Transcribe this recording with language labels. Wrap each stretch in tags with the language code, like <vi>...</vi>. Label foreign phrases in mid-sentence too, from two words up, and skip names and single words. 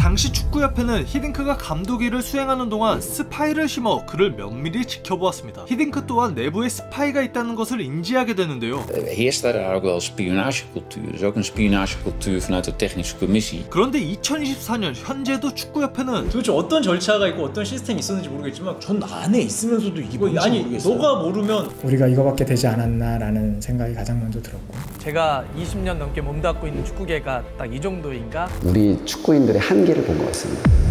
<ko>당시 축구협회는 히딩크가 감독 일을 수행하는 동안 스파이를 심어 그를 면밀히 지켜보았습니다. 히딩크 또한 내부에 스파이가 있다는 것을 인지하게 되는데요.</ko> <nl>Heerst daar ook wel spionagecultuur. Dus ook een spionagecultuur vanuit de technische commissie.</nl> <ko>그런데 2024년 현재도 축구협회는 도대체 어떤 절차가 있고 어떤 시스템이 있었는지 모르겠지만 전 안에 있으면서도 이게 뭔지 아니 모르겠어요. 너가 모르면 우리가 이거밖에 되지 않았나라는 생각이 가장 먼저 들었고, 제가 20년 넘게 몸담고 있는 축구계가 딱 이 정도인가? 우리 축구인들의 한계를 본 것 같습니다.</ko>